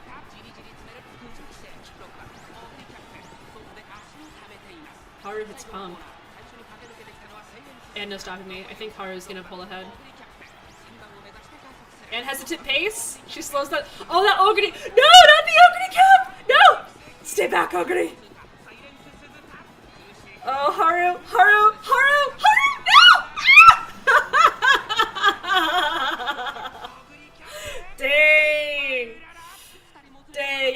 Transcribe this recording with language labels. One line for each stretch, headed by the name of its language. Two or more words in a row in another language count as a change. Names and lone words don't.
English: Haru hits pump. And no stopping me. I think Haru's gonna pull ahead. And hesitant pace. She slows that. Oh, that Ogre! No, not the Ogre cap! No! Stay back, Ogre! Oh, Haru! Haru! Haru! Haru! No! Dang! Dang!